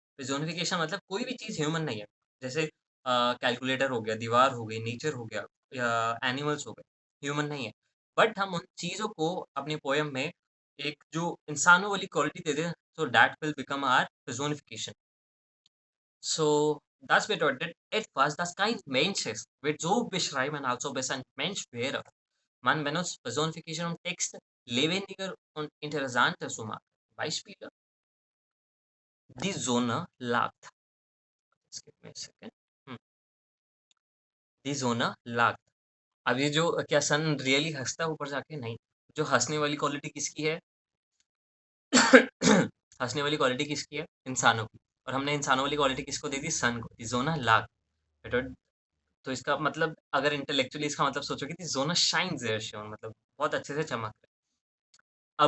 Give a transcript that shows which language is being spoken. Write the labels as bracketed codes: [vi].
[hi] पेर्सोनिफिकेशन मतलब कोई भी चीज ह्यूमन नहीं है, जैसे कैलकुलेटर हो गया, दीवार हो गई, नेचर हो गया, या एनिमल्स हो गए, ह्यूमन नहीं है। बट हम उन चीजों को अपने पोयम में एक जो इंसानों वाली क्वालिटी दे दें, [en] so that will become our personification. [de] So das bedeutet etwas, das kein Mensch ist, wird so beschreiben, als ob es ein Mensch wäre. Man benutzt Personification, um Texte lebendiger und interessanter zu machen. Beispiele: Die Sonne lacht. [en] Just give me a second. Hmm. [de] Die Sonne lacht. [hi] अब ये जो क्या सन really हंसता है ऊपर जाके? नहीं। जो हंसने वाली क्वालिटी किसकी है? हंसने वाली क्वालिटी किसकी है? इंसानों की। और हमने इंसानों वाली क्वालिटी किसको दे दी? सन को। दी जोना लाख। तो इसका मतलब अगर इंटेलेक्चुअली इसका मतलब सोचोगे, दी जोना शाइन्स देयर शिवन, मतलब बहुत अच्छे से चमक रहा है।